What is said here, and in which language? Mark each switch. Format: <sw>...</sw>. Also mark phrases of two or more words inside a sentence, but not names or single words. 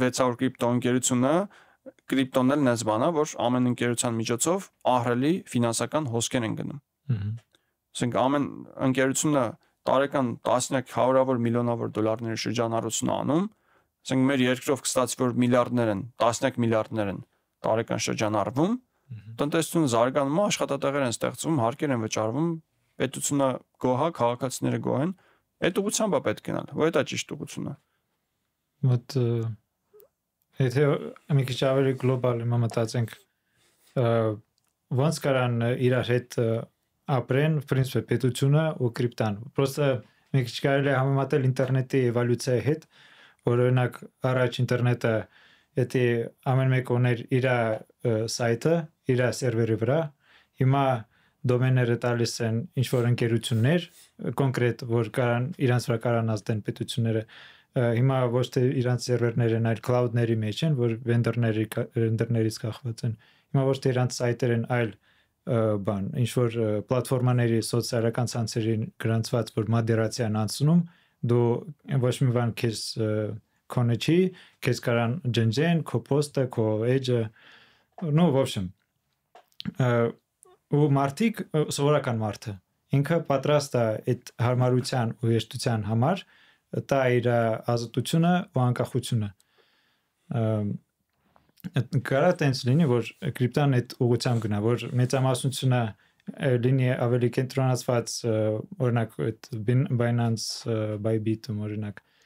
<hy>600 կրիպտո ընկերությունը կրիպտոն էլ նես բան է, որ ամեն ընկերության միջոցով ահռելի ֆինանսական հոսքեր են գնում։ Ասենք ամեն ընկերությունը տարեկան տասնյակ հարյուրավոր միլիոնավոր դոլարների շրջանառություն անում, ասենք մեր երկրով կստացվի որ միլիարդներ են, տասնյակ միլիարդներ են տարեկան շրջանառվում, տնտեսությունը զարգանում է, աշխատատեղեր են ստեղծվում, հարկեր են վճարվում, պետությունը գոհ է, քաղաքացիները գոհ են, այդ ուղղությամբ է պետք գնալ, որ դա ճիշտ ուղղությունն է։ Մոտ եթե մի քիչ ավելի գլոբալ մտածենք, ոնց կարան իրար հետ ապրեն,</hy> <ru>в принципе,</ru> <hy>պետությունը ու կրիպտան։ Просто մի քիչ կարելի է համեմատել ինտերնետի էվոլյուցիայի հետ, որ օրինակ առաջ ինտերնետը եթե ամեն մեկ ուներ իր սայթը, իր սերվերի վրա, հիմա դոմեները տալիս են ինչ-որ ընկերություններ, կոնկրետ, որ կարան իրանց վրա կարան ազդեն պետությունները, հիմա ոչ թե իրանց սերվերներ են, այլ cloud-ների մեջ են, որ վենդորներից կախված են, հիմա ոչ թե իրանց սայթեր են, այլ բան, ինչ-որ պլատվորմաների սոցիալական ցանցերին գրանցված, որ մոդերացիան անցնում, դու ոչ մի բան քեզ քոնը չի, քեզ կարան ջնջեն, քո պոստը, քո էջը,</hy> <ru>ну, в общем,</ru> <hy>ու մարդիկ, սովորական մարդը, ինքը պատրաստ է այդ հարմարության ու հեշտության համար տա իր ազատությունը ու անկախությունը։ Կարա տենց լինի, որ կրիպտան այդ ուղղությամբ գնա, որ մեծամասնությունը լինի ավելի կենտրոնացված, օրինակ այդ Binance, Bybit-ում օրինակ,</hy>